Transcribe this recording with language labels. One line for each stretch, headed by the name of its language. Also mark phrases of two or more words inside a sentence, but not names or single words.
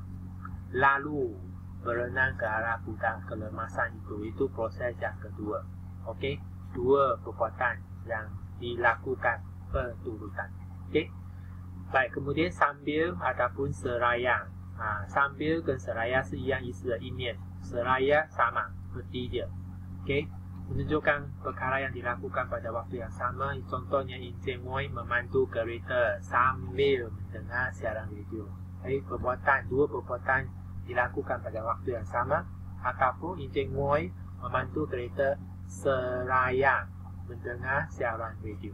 Malay: Lalu berenang ke arah hutan kelemasan, itu proses yang kedua. Dua perbuatan yang dilakukan berturutan. Baik, kemudian sambil ataupun seraya. Sambil 跟 seraya
Chinese: 是一样意思的意念。
Malay: seraya sama, seperti dia. Menunjukkan perkara yang dilakukan pada waktu yang sama. Contohnya, Encik Moy memandu kereta sambil mendengar siaran radio. Dua perbuatan dilakukan pada waktu yang sama. Ataupun Encik Moy memandu kereta seraya mendengar siaran radio.